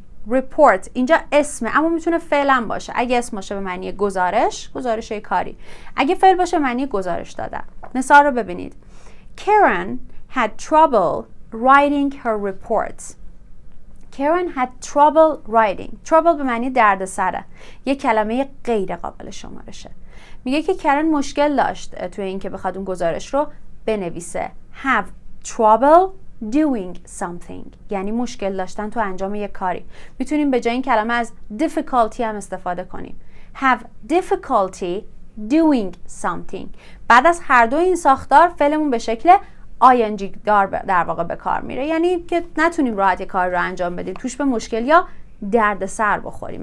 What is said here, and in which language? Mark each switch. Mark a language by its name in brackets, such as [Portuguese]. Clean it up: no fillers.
[Persian] report اینجا اسمه اما میتونه فعل هم باشه. اگه اسم باشه به معنی گزارش کاری. اگه فعل باشه به معنی گزارش دادن. مثال رو ببینید. [English] Karen had trouble writing her reports. Karen had trouble [Persian] به معنی دردسره. یک کلمه غیر قابل شمارشه. میگه که کرن مشکل داشت توی این که بخواد اون گزارش رو بنویسه. [English] Have trouble doing something [Persian] یعنی مشکل داشتن تو انجام یک کاری. میتونیم به جای این کلمه از difficulty هم استفاده کنیم. [English] Have difficulty doing something. [Persian] بعد از هر دو این ساختار فعلمون به شکل ing دار در واقع به کار میره. یعنی که نتونیم راحت یک کار رو انجام بدیم، توش به مشکل یا درد سر بخوریم.